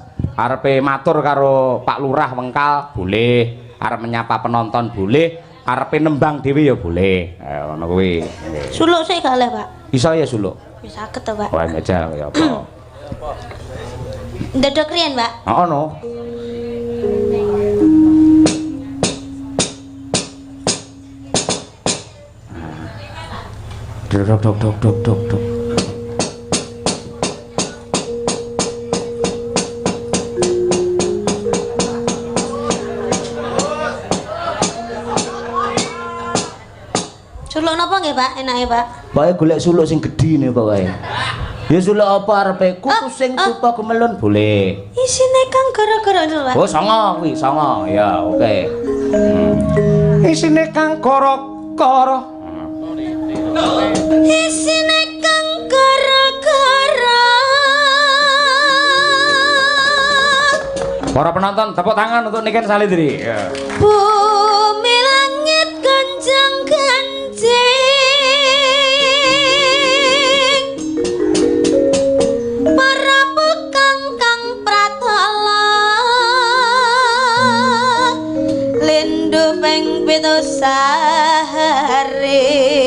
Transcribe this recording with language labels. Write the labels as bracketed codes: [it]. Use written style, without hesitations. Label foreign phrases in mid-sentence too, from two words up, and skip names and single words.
[jv] Arepe matur karo Pak Lurah Wengkal boleh, arep menyapa penonton boleh, arepe nembang dhewe ya boleh. Ngono kuwi. Suluk sik gak oleh, Pak. Iso ya suluk. Wis saged to, Pak. Wah, njajal kaya apa. Ndedok riyen, Pak. Heeh no. Dok dok dok dok dok dok. Suluk napa nggih, Pak? Enake, Pak. Pokoke golek suluk sing gedhi ne pokoke. Ya suluk apa arepe kuku sing tupa gemelun boleh. Isine kang gara-gara itu, Pak. Oh, songo kuwi, songo. Ya, oke. Isine kang gara-gara. Isine kang gara-gara. [id] Para penonton, tepuk tangan untuk Niken Salindri. Ya. [jv] Bumi langit ganjang-ganjing. Para bekang kang pratala. Lindu ping pitu sahari.